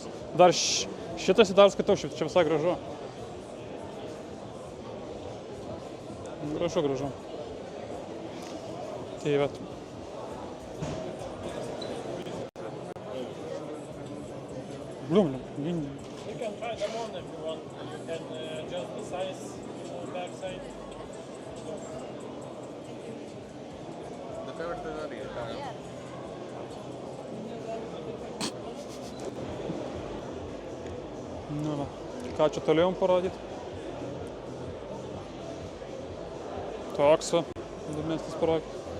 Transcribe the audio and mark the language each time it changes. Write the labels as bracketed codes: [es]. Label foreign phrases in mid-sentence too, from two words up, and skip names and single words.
[lt] Dar šitas dar skaitau, čia visai gražu. Gražu. Tai vat. Blum. [en] You can try them on if you want. You can adjust the size on the back side. [lt] Nu, va. Ką čia toliau parodyti? Toks va, įdomesnis projektas.